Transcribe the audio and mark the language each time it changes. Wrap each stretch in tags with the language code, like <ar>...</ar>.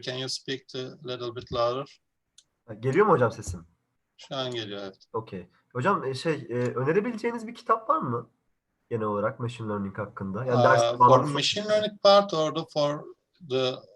<en>Can you speak a little bit louder?</en> <tr>Geliyor mu hocam sesim? Şu an geliyor, evet. Okey. Hocam önerebileceğiniz bir kitap var mı? Genel olarak machine learning hakkında. Yani ders</tr> <en>For</en> <tr>bağlantısı</tr> <en>machine learning part or for the</en>